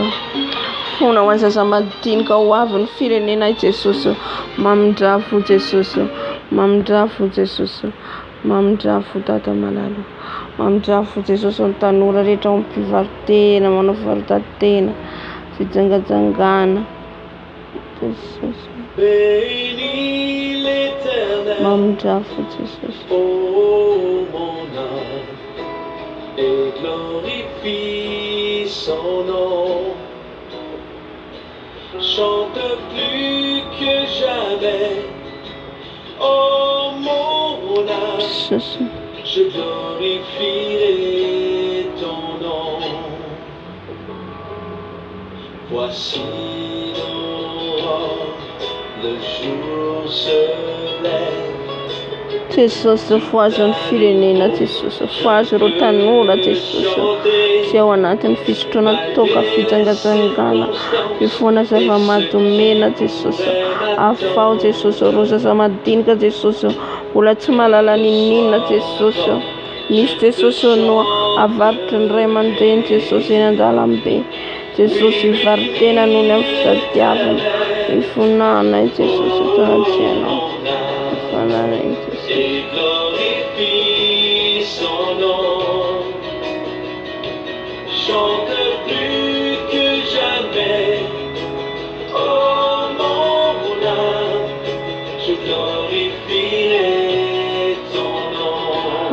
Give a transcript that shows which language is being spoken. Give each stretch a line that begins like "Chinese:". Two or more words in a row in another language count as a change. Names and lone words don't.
Malagasy: Fona ho an'ny zaza madinika ho avy ny firenena Jesosy. Mamindrafo Jesosy. Mamindrafo Jesosy. Mamindrafo Dada malalo. Mamindrafo Jesosy amin'ny tanora rehetra amin'ny mpivarotena, manao fivarotan-tena, fijangajangana. Jesosy.
French: Bénis l'Éternel,
Malagasy: Mamindrafo Jesosy.
French: ô mon âme, et glorifie son nom. Chante plus que jamais, ô mon âme,
Malagasy: Jesosy.
French: je glorifierai ton nom. Voici l'aurore, le jour se lève.
Malagasy: Jesosy foazy ny firenena Jesosy, foazy ireo tanora Jesosy, izay ao anatin'ny fisotroana toaka fijangajangana, mifoana zava-mahadomena Jesosy, afao Jesosy, ireo zaza madinika Jesosy, mbola tsy mahalala n'inona Jesosy, misy Jesosy no avarotry ny ray aman-dreny Jesosy eny an-dalambe, Jesosy hivarotena noho ny amin'ny fitadiavana, hifonana Jesosy tanatianao, hifonana Jesosy.
French: Et glorifie son nom. Chante plus que jamais, oh mon âme, je glorifierai ton nom.